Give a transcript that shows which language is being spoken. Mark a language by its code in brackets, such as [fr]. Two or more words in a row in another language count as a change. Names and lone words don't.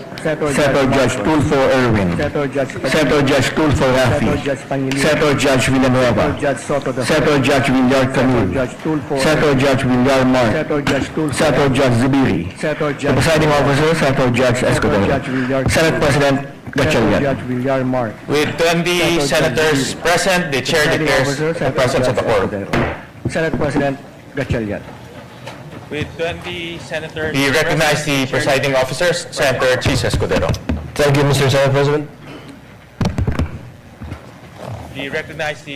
[en] Senator Judge Tulfo Erwin. Senator Judge Tulfo Rafi. Senator Judge Villanueva. Senator Judge Villar Camil. Senator Judge Villar Mark. Senator Judge Zubiri. The presiding officer, Senator Judge Escudero. Senate President Gatchalian. With 20 senators present, the chair declares the presence of a quorum. Senate President Gatchalian. With 20 senators, we recognize the presiding officers, Senator Chis Escudero. Thank you, Mr. Senate President. We recognize the